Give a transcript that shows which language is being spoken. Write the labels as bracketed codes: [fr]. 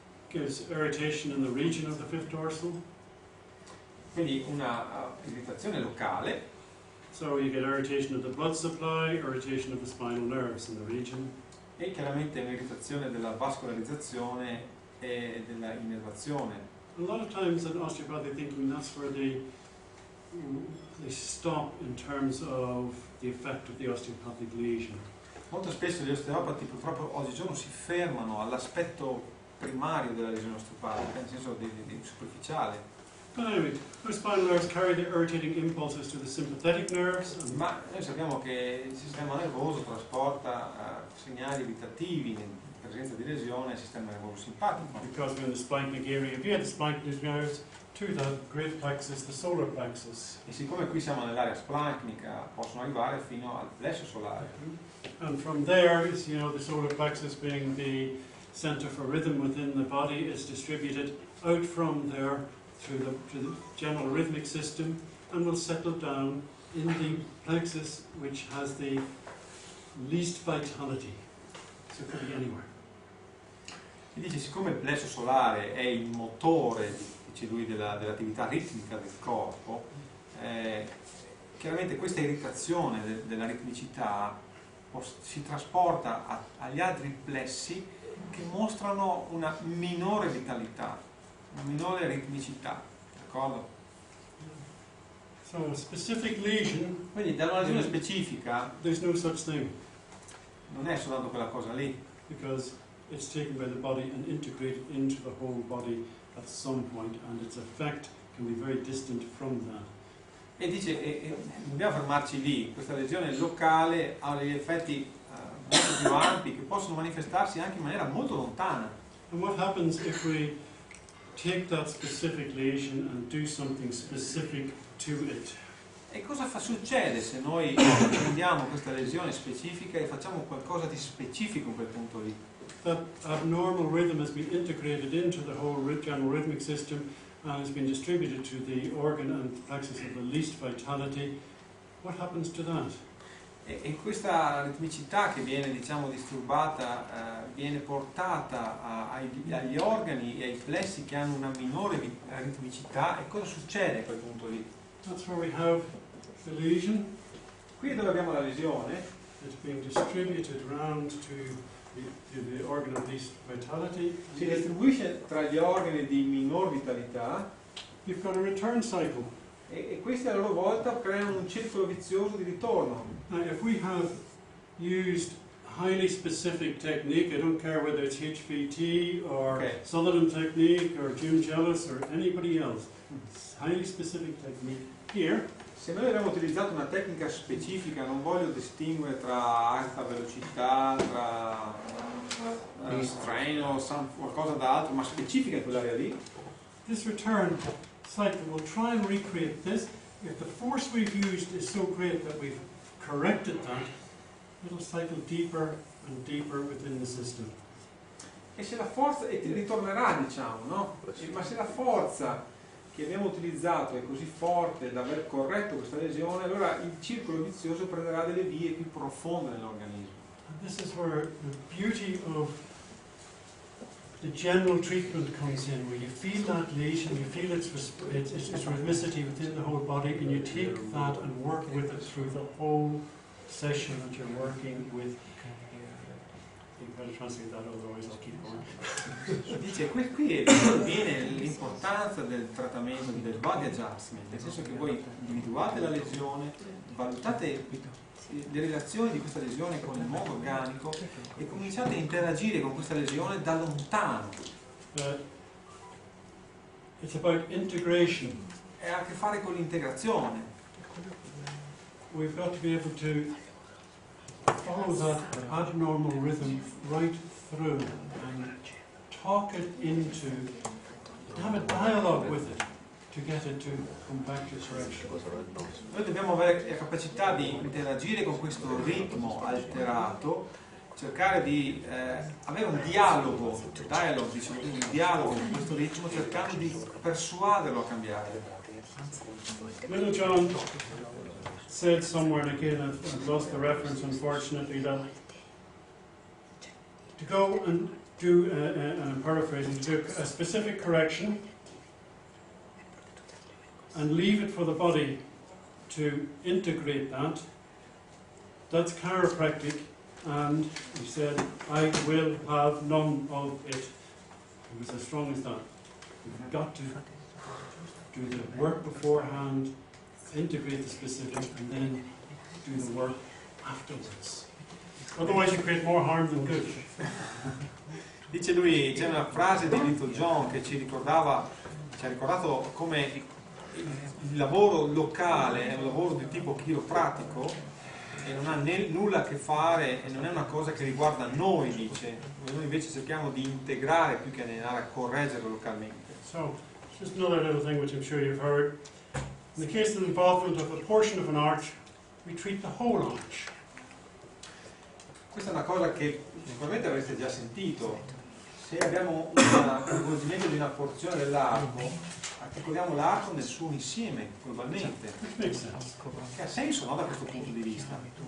[en] Gives irritation in the region of the fifth dorsal. [it] Quindi una irritazione locale. [en] So you get irritation of the blood supply, irritation of the spinal nerves in the region. [it] E chiaramente un'irritazione della vascolarizzazione e della innervazione. [en] A lot of times in osteopathic thinking, that's where they stop in terms of the effect of the osteopathic lesion. [it] Molto spesso gli osteopati purtroppo oggigiorno si fermano all'aspetto primario della lesione osteopatica, nel senso di superficiale. [en] But anyway, the spinal nerves carry the irritating impulses to the sympathetic nerves. [it] Ma noi sappiamo che il sistema nervoso trasporta segnali irritativi presenza di lesione al sistema nervoso simpatico. [en] Because we're in the splanchnic area. If you had the splanchnic areas to the great plexus, the solar plexus. [it] E siccome qui siamo nell'area splanchnica, possono arrivare fino al plesso solare. [en] And from there, you know, the solar plexus being the center for rhythm within the body is distributed out from there to the general rhythmic system and will settle down in the plexus which has the least vitality. So it could be anywhere. [it] E dice, siccome il plesso solare è il motore, dice lui, dell'attività ritmica del corpo, chiaramente questa irritazione della ritmicità si trasporta agli altri plessi che mostrano una minore vitalità, una minore ritmicità, d'accordo? [en] So a specific lesion, [it] Quindi da una lesione specifica [en] there's no such thing [it] non è soltanto quella cosa lì, [en] because it's taken by the body and integrated into the whole body at some point, and its effect can be very distant from that. [it] e dice non dobbiamo fermarci lì, questa lesione locale ha degli effetti molto più ampi che possono manifestarsi anche in maniera molto lontana. [en] And what happens if we take that specific lesion and do something specific to it? [it] E cosa succede se noi prendiamo questa lesione specifica e facciamo qualcosa di specifico in quel punto lì? [en] That abnormal rhythm has been integrated into the whole general rhythmic system and has been distributed to the organ and plexus of the least vitality. What happens to that? [it] E questa ritmicità che viene, diciamo, disturbata viene portata agli organi e ai plessi che hanno una minore ritmicità, e cosa succede a quel punto lì? [en] That's where we have the lesion. [it] Qui è dove abbiamo la lesione, [en] It's being distributed around to the organ of least vitality. [it] si distribuisce tra gli organi di minor vitalità [en] You've got a return cycle. [it] e questi a loro volta creano un circolo vizioso di ritorno. [en] Now, if we have used highly specific technique, I don't care whether it's HVT or Okay. Sutherland technique or Jim Jealous or anybody else, it's highly specific technique here. [it] Se noi abbiamo utilizzato una tecnica specifica, non voglio distinguere tra alta velocità, tra strain o qualcosa d'altro, ma specifica in quell'area lì, [en] This return cycle will try and recreate this. If the force we've used is so great that we've corrected that, it'll cycle deeper and deeper within the system. [it] e se la forza, e ti ritornerà, diciamo, no? Ma se la forza che abbiamo utilizzato è così forte da aver corretto questa lesione, allora il circolo vizioso prenderà delle vie più profonde nell'organismo. [en] And this is where the beauty of the general treatment comes in, where you feel that lesion, you feel its rhythmicity within the whole body, and you take that and work with it through the whole session that you're working with. You better translate that, otherwise I'll keep going. [it] Dice, qui viene l'importanza del trattamento del body adjustment, nel senso che voi individuate la lesione, valutate le relazioni di questa lesione con il mondo organico e cominciate a interagire con questa lesione da lontano. [en] It's about integration. [it] E ha a che fare con l'integrazione. [en] We've got to be able to follow that abnormal rhythm right through and talk it into, to have a dialogue with it, to get it to come back to correction. [it] Noi dobbiamo avere la capacità di interagire con questo ritmo alterato, cercare di avere un dialogo, diciamo, un dialogo con questo ritmo, cercando di persuaderlo a cambiare. [en] Little John said somewhere, and again I've lost the reference unfortunately, that to go and do, and I'm paraphrasing, to do a specific correction and leave it for the body to integrate that, that's chiropractic, and he said, I will have none of it. It was as strong as that. You've got to do the work beforehand, integrate the specific, and then do the work afterwards. Otherwise you create more harm than good. [it] Dice lui, c'è una frase di Little John che ci ha ricordato come il lavoro locale è un lavoro di tipo chiropratico e non ha nulla a che fare e non è una cosa che riguarda noi, dice. Noi invece cerchiamo di integrare più che andare a correggere localmente. [en] So, just another little thing which I'm sure you've heard. In the case of the involvement of a portion of an arch, we treat the whole arch. [it] Questa è una cosa che sicuramente avreste già sentito. Se abbiamo un coinvolgimento di una porzione dell'arco, articoliamo l'arco nel suo insieme, globalmente. [en] Which makes sense. [it] Che ha senso, no, da questo punto di vista.